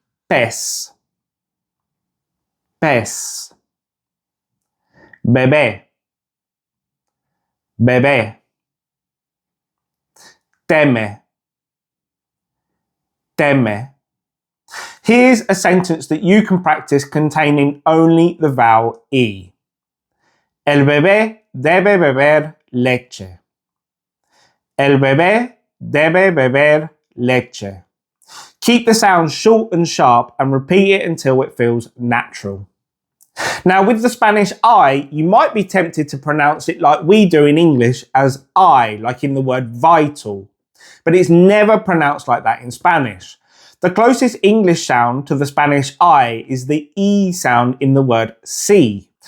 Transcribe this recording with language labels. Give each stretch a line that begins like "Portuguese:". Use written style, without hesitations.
Spanish: Pez. Pez. Bebé. Bebé. Teme. Teme.
English: Here's a sentence that you can practice containing only the vowel E.
Spanish: El bebé debe beber leche. El bebé debe beber leche.
English: Keep the sound short and sharp and repeat it until it feels natural. Now with the Spanish I, you might be tempted to pronounce it like we do in English as I, like in the word vital. But it's never pronounced like that in Spanish. The closest English sound to the Spanish I is the E sound in the word sí.